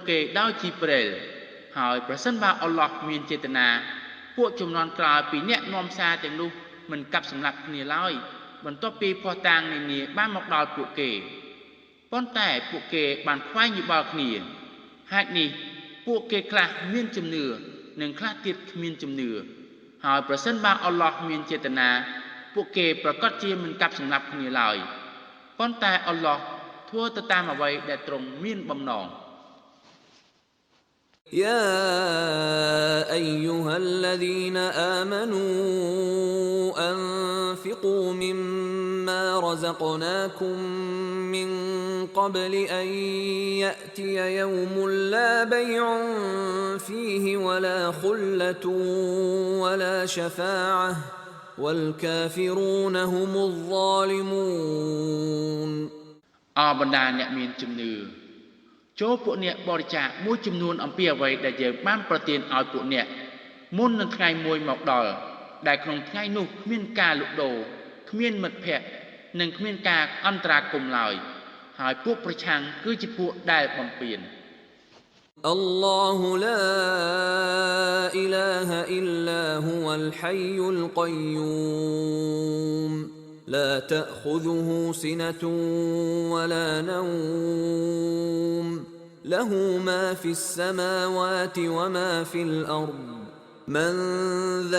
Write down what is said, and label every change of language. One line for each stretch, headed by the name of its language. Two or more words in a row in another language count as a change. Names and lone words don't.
Khmer: គេដោយជីប្រេលហើយប្រសិនបើអល់ឡោះមានចេតនាពួកជំនាន់ក្រោយពីអ្នកនាំសារទាំងនោះមិនកាប់សម្លាប់គ្នាឡើយបន្ទាប់ពីភ័ស្តុតាងនានាបានមកដល់ពួកគេប៉ុន្តែពួកគេបានខ្វែងយោបល់គ្នាហេតុនេះពួកគេខ្លះមានជំនឿនិងខ្លះទៀតគ្មានជំនឿហើយប្រសិនបើអល់ឡោះមានចេតនាពួកគេប្រកាសជាមិនកាប់សម្លាប់គ្នាឡើយប៉ុន្តែអល់ឡោះធ្វើទៅតាមអ្វីដែលទ្រង់មានបំណង
Arabic: يا أيها الذين آمنوا أنفقوا مما رزقناكم من قبل أن يأتي يوم لا بيع فيه ولا خلة ولا شفاعة والكافرون هم الظالمون
Khmer: អរបណ្ដាអ្នកមានជំនឿចូលពួកអ្នកបរិច្ចាគមួយចំនួនអំពីអ្វីដែលយើងបានប្រទានឲ្យពួកអ្នកមុននឹងថ្ងៃមួយមកដល់ដែលក្នុងថ្ងៃនោះគ្មានការលក់ដូរគ្មានមិត្តភ័ក្តិនិងគ្មានការអន្តរាគមន៍ឡើយហើយពួកប្រឆាំងគឺជាពួកដែលបំពាន
Arabic: الله لا إله إلا هو الحي القيوم لا تأخذه سنة ولا نوم له ما في السماوات وما في الأرض من ذا